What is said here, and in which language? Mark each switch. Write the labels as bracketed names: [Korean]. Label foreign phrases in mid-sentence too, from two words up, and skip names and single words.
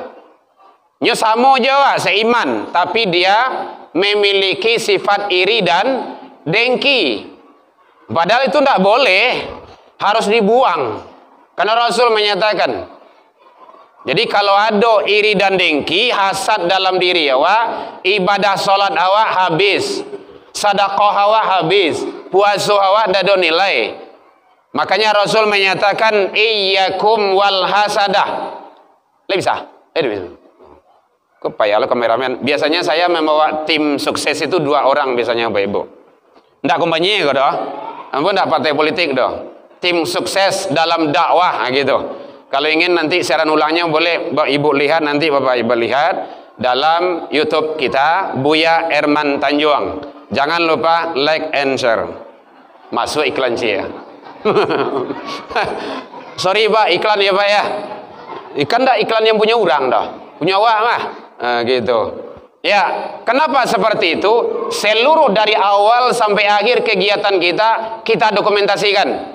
[Indonesian] Nya sama aja seiman, tapi dia memiliki sifat iri dan dengki. Padahal itu tidak boleh, harus dibuang. Karena Rasul menyatakan, jadi kalau ada iri dan dengki, hasad dalam diri awak, ibadah salat awak habis, sedekah awak habis, puasa awak tidak ada nilai. Makanya Rasul menyatakan, [Arabic] إياكم والحسد. [Minangkabau] Bisa? Bisa. Kepayah lo kameramen. [Indonesian] Biasanya saya membawa tim sukses itu 2 orang biasanya Bapak Ibu. [Minangkabau] Ndak kumpanya kok doh. Ampun ndak partai politik doh. [Indonesian] Tim sukses dalam dakwah gitu. Kalau ingin nanti siaran ulangnya boleh Bapak Ibu lihat, nanti Bapak Ibu lihat dalam YouTube kita Buya Erman Tanjuang. Jangan lupa [English] like and share. [Indonesian] Masuk iklan sih ya. Sorry Pak, iklan ya Pak ya. [Minangkabau] Ikan ndak iklan yang punya orang dah. Punya awak mah. Gitu. Ya, kenapa seperti itu? [Indonesian] Seluruh dari awal sampai akhir kegiatan kita dokumentasikan.